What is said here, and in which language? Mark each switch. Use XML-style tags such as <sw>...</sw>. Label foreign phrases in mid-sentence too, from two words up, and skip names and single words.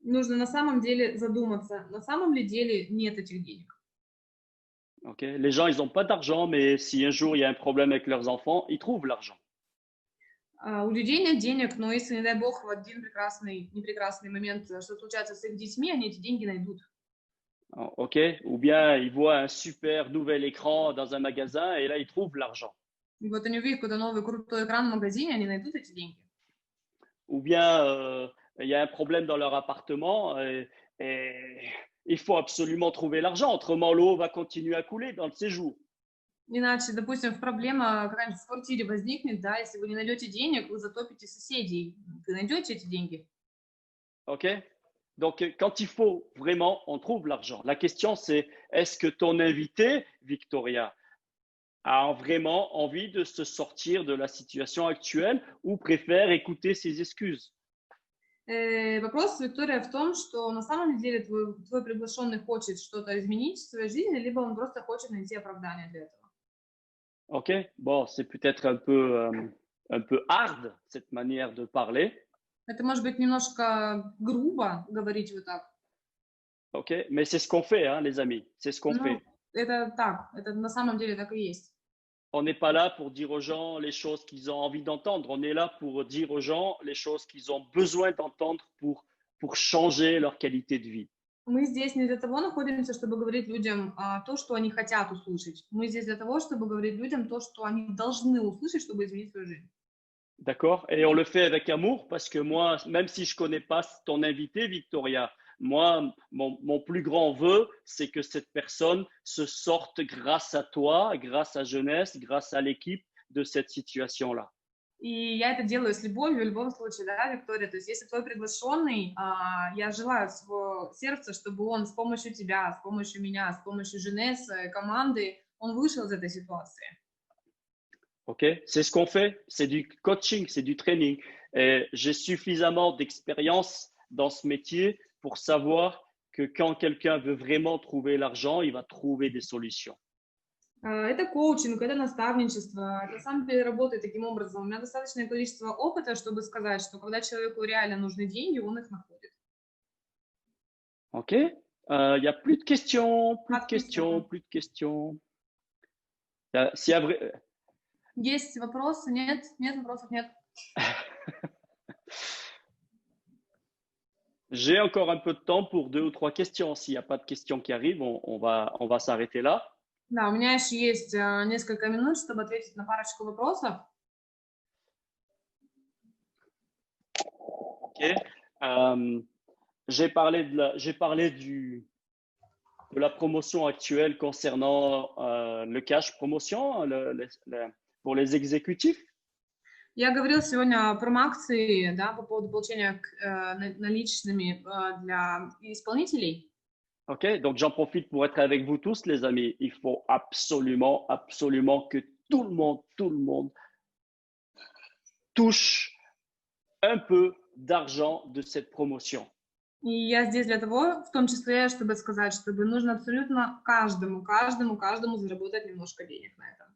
<ru>Нужно на самом деле задуматься, на самом ли деле нет этих денег.</ru> <fr>Ok? Les gens, ils n'ont pas d'argent, mais si un jour il y a un problème avec leurs enfants, ils trouvent l'argent.</fr> <ru>У людей нет денег, но если, не дай бог, в один непрекрасный момент что случается с их детьми, они эти деньги найдут.</ru> <fr>Ok? Ou bien ils voient un super nouvel écran dans un magasin et là, ils trouvent l'argent.</fr> <ru>И вот они увидят какой-то новый крутой экран в магазине, они найдут эти деньги.</ru> <fr>Ou bien il y a un problème dans leur appartement et il faut absolument trouver l'argent, autrement l'eau va continuer à couler dans le séjour.</fr> <ru>Иначе, допустим, проблема какая-нибудь в квартире возникнет, да, если вы не найдете денег, вы затопите соседей. Вы найдете эти деньги?</ru> <fr>Ok? Donc, quand il faut vraiment, on trouve l'argent. La question, c'est est-ce que ton invité, Victoria, a vraiment envie de se sortir de la situation actuelle ou préfère écouter ses excuses?</fr> <ru>Вопрос, Виктория, в том, что на самом деле твой приглашенный хочет что-то изменить в своей жизни, либо он просто хочет найти оправдание для этого.</ru> <fr>Ok? Bon, c'est peut-être un peu hard, cette manière de parler.</fr> <ru>Это может быть немножко грубо говорить вот так.</ru> <fr>Ok? Mais c'est ce qu'on fait, hein, les amis. C'est ce qu'on</fr> <ru>Ну,</ru> <fr>fait.</fr> <ru>это так, это на самом деле так и есть.</ru> <fr>On n'est pas là pour dire aux gens les choses qu'ils ont envie d'entendre. On est là pour dire aux gens les choses qu'ils ont besoin d'entendre pour changer leur qualité de vie.</fr> <ru>Мы здесь не для того находимся, чтобы говорить людям то, что они хотят услышать. Мы здесь для того, чтобы говорить людям то, что они должны услышать, чтобы изменить свою жизнь.</ru> <fr>D'accord? Et on le fait avec amour parce que moi, même si je ne connais pas ton invité, Victoria, moi, mon plus grand vœu, c'est que cette personne se sorte grâce à toi, grâce à Jeunesse, grâce à l'équipe de cette situation-là.</fr> <ru>И я это делаю с любовью в любом случае, да, Виктория. То есть если твой приглашенный, я желаю от своего сердца, чтобы он с помощью тебя, с помощью меня, с помощью Женес, команды, он вышел из этой ситуации.</ru> <fr>Ok? C'est ce qu'on fait. C'est du coaching, c'est du training. Et j'ai suffisamment d'expérience dans ce métier pour savoir que quand quelqu'un veut vraiment trouver l'argent, il va trouver des solutions.</fr> <ru>Это коучинг, это наставничество. Это на самом деле работает таким образом. У меня достаточное количество опыта, чтобы сказать, что когда человеку реально нужны деньги, он их находит.</ru> <fr>Ok? Il y a plus de questions, plus de</fr> <ru>Отлично.</ru> <fr>questions, plus de questions. S'il y a</fr> <ru>Есть вопросы? Нет? Нет вопросов? Нет.</ru> <fr>J'ai encore un peu de temps pour 2 ou 3 questions. S'il n'y a pas de questions qui arrivent, on va s'arrêter là.</fr> <ru>Да, у меня еще есть несколько минут, чтобы ответить на парочку вопросов.</ru> <fr>Ok. J'ai parlé de la promotion actuelle concernant le</fr> <en>cash promotion</en> <fr>pour les exécutifs.</fr> <ru>Я говорила сегодня про акции, да, по поводу получения наличными для исполнителей.</ru> <fr>Ok, donc j'en profite pour être avec vous tous, les amis. Il faut absolument, absolument que tout le monde touche un peu d'argent de cette promotion.</fr> <ru>И я здесь для того, в том числе, чтобы сказать, чтобы нужно абсолютно каждому заработать немножко денег на этом.</ru>